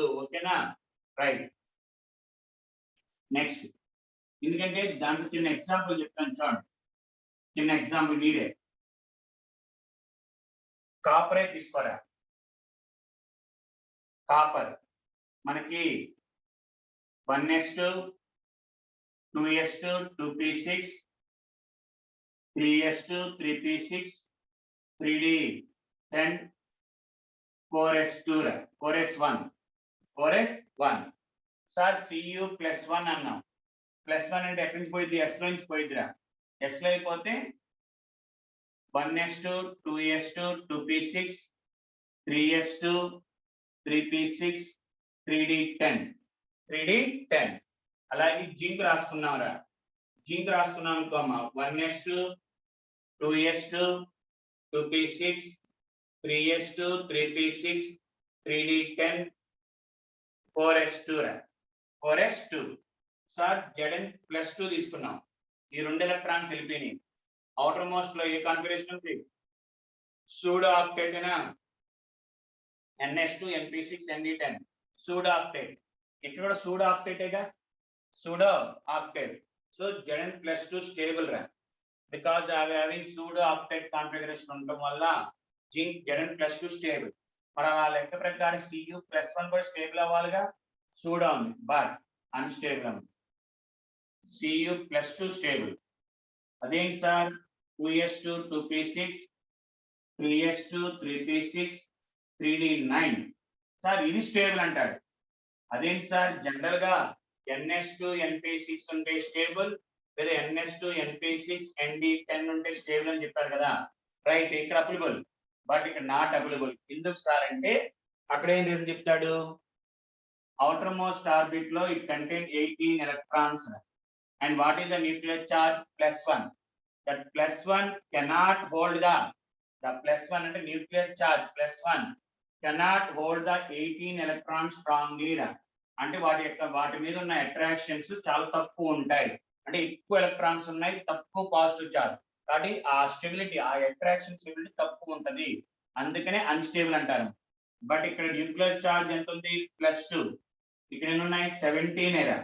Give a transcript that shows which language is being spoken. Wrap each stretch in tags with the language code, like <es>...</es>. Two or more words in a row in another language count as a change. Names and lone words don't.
<te>ఓకేనా? రైట్. నెక్స్ట్, ఎందుకంటే దాంట్లో చిన్న ఎగ్జాంపుల్ చెప్తాను చూడండి. చిన్న ఎగ్జాంపుల్ మీరే కాపరే తీసుకోరా. కాపర్ మనకి 1s2 2s2 2p6 3s2 3p6 3d10 4s2 4s1 4s1. సార్ Cu +1 అన్నాం. +1 అంటే ఎక్కడి నుంచి పోయింది? S లో నుంచి పోయిద్దిరా. S లో అయిపోతే 1s2 2s2 2p6 3s2 3p6 3d10 3d10. అలాగే జింక్ రాసుకున్నాంరా. జింక్ రాసుకున్నాం అనుకోమ్మా. 1s2 2s2 2p6 3s2 3p6 3d10 4s2 రా. 4s2. సార్ Zn+2 తీసుకున్నాం. ఈ 2 ఎలక్ట్రాన్స్ వెళ్ళిపోయినాయి.</te> <en>outer most</en> <te>లో ఏ కాన్ఫిగరేషన్ ఉంది?</te> <en>pseudo octet</en> <te>అయినా ns2 np6 nd10</te> <en>pseudo octet.</en> <te>ఇక్కడ కూడా సూడో ఆక్టేటేగా,</te> <en>pseudo octet.</en> <te>సో Zn+2 స్టేబుల్ రా, బికాజ్ అవి</te> <en>having pseudo octet configuration</en> <te>ఉండటం వల్ల జింక్ Zn+2 స్టేబుల్. మరి ఆ లెక్క ప్రకారం Cu+1 కూడా స్టేబుల్ అవ్వాలిగా. సూడో ఉంది</te> <en>but unstable</en> <te>ఉంది. Cu+2 స్టేబుల్. అదేంటి సార్? 2s2 2p6 3s2 3p6 3d9. సార్ ఇది స్టేబుల్ అంటాడు. అదేంటి సార్? జనరల్ గా ns2 np6 ఉంటే స్టేబుల్, లేదా ns2 np6 nd10 ఉంటే స్టేబుల్ అని చెప్పారు కదా. రైట్, ఇక్కడ అప్లిబుల్, బట్ ఇక్కడ</te> <en>not applicable.</en> <te>ఎందుకు సార్ అంటే అక్కడ ఏం రీజన్ చెప్తాడు?</te> <en>outer most orbit లో it contain 18 electrons and what is the nuclear charge? +1. that +1 cannot hold the +1 అంటే nuclear charge +1 cannot hold the 18 electrons strongly రా.</en> <te>అంటే వాటి మీద ఉన్న అట్రాక్షన్స్ చాలా తక్కువ ఉంటాయి. అంటే ఎక్కువ ఎలక్ట్రాన్స్ ఉన్నాయి, తక్కువ</te> <en>positive charge,</en> <te>కాబట్టి ఆ స్టెబిలిటీ, ఆ</te> <en>attraction stability</en> <te>తక్కువ ఉంటది, అందుకనే అన్స్టేబుల్ అంటారు. బట్ ఇక్కడ</te> <en>nuclear charge</en> <te>ఎంత ఉంది? +2. ఇక్కడ ఎన్ని ఉన్నాయి? 17 రా.</te>